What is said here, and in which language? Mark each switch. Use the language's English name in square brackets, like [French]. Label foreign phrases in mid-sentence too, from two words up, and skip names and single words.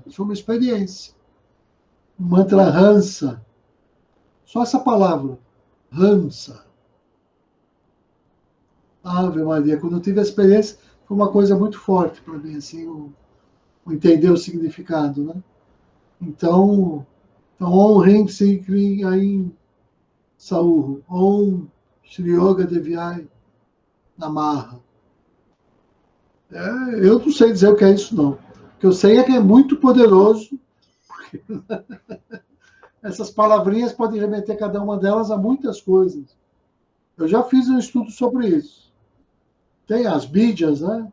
[Portuguese] Foi uma experiência. O mantra Hansa. Só essa palavra. Hansa. [Latin] Ave Maria. [Portuguese] Quando eu tive a experiência, foi uma coisa muito forte para mim, assim, o entender o significado, né? Então, [Sanskrit] Om Rim Sim Krim Aim Saurro. Om Shri Yoga Devyai Namaha. [Portuguese] Eu não sei dizer o que é isso, não. O que eu sei é que é muito poderoso. Essas palavrinhas podem remeter cada uma delas a muitas coisas. Eu já fiz um estudo sobre isso. Tem as Bídias, né?